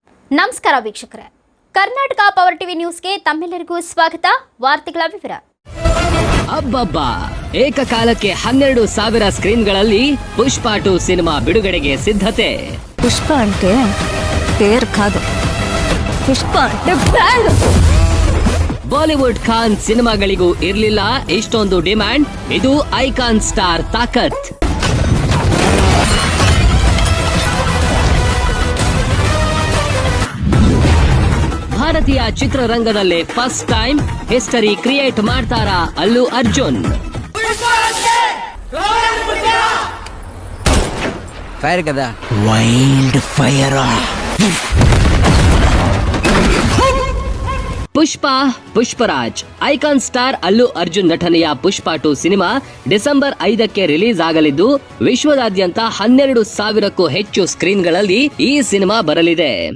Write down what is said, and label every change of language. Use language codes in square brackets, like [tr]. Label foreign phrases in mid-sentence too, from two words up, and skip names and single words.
[kn] ನಮಸ್ಕಾರ ವೀಕ್ಷಕರೇ, ಕರ್ನಾಟಕ ಪವರ್ ಟಿವಿ ನ್ಯೂಸ್ಗೆ ತಮ್ಮೆಲ್ಲರಿಗೂ ಸ್ವಾಗತ. ವಾರ್ತೆಗಳ ವಿವರ. ಅಬ್ಬಬ್ಬಾ, ಏಕಕಾಲಕ್ಕೆ 12,000 ಸ್ಕ್ರೀನ್ಗಳಲ್ಲಿ ಪುಷ್ಪ 2 ಸಿನಿಮಾ ಬಿಡುಗಡೆಗೆ ಸಿದ್ಧತೆ. [te] పుష్ప అంటే పేరు కాదు, పుష్ప అంటే బ్రాండ్. [kn] ಬಾಲಿವುಡ್ ಖಾನ್ ಸಿನಿಮಾಗಳಿಗೂ ಇರಲಿಲ್ಲ ಇಷ್ಟೊಂದು ಡಿಮ್ಯಾಂಡ್. ಇದು ಐಕಾನ್ ಸ್ಟಾರ್ ತಾಕತ್. ಭಾರತೀಯ ಚಿತ್ರರಂಗದಲ್ಲೇ [en] first time history create [kn] ಮಾಡ್ತಾರಾ ಅಲ್ಲು ಅರ್ಜುನ್. [te] ఫైర్ కదా, [en] wild fire. [kn] ಪುಷ್ಪ ಪುಷ್ಪರಾಜ್. ಐಕಾನ್ ಸ್ಟಾರ್ ಅಲ್ಲು ಅರ್ಜುನ್ ನಟನೆಯ ಪುಷ್ಪ 2 ಸಿನಿಮಾ ಡಿಸೆಂಬರ್ 5ಕ್ಕೆ ರಿಲೀಸ್ ಆಗಲಿದ್ದು, ವಿಶ್ವದಾದ್ಯಂತ 12,000ಕ್ಕೂ ಹೆಚ್ಚು ಸ್ಕ್ರೀನ್ಗಳಲ್ಲಿ ಈ ಸಿನಿಮಾ ಬರಲಿದೆ.